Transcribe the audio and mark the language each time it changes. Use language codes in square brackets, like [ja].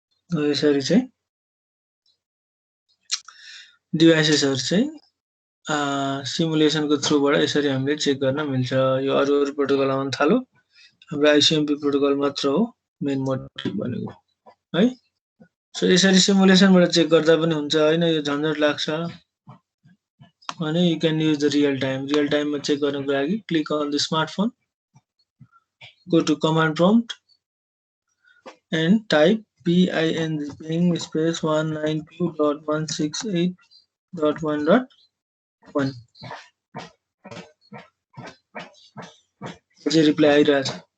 [ne] यसरी चाहिँ डिभाइसेसहरु चाहिँ सिमुलेसनको थ्रुबाट यसरी हामीले चेक गर्न मिल्छ। यो अरु प्रोटोकल आउन थाल्यो। हाम्रो आइसिएमपी प्रोटोकल मात्र हो मेन मोटिभ भनेको है। सो यसरी सिमुलेसनबाट चेक गर्दा पनि हुन्छ हैन, यो झन्झट लाग्छ अनि [en] you can use the [ne] real टाइममा चेक गर्नको लागि [en] click on the smartphone, go to command prompt and type ping space 192.168.1.1 [ne] चाहिँ रिप्लाई आइरहेछ।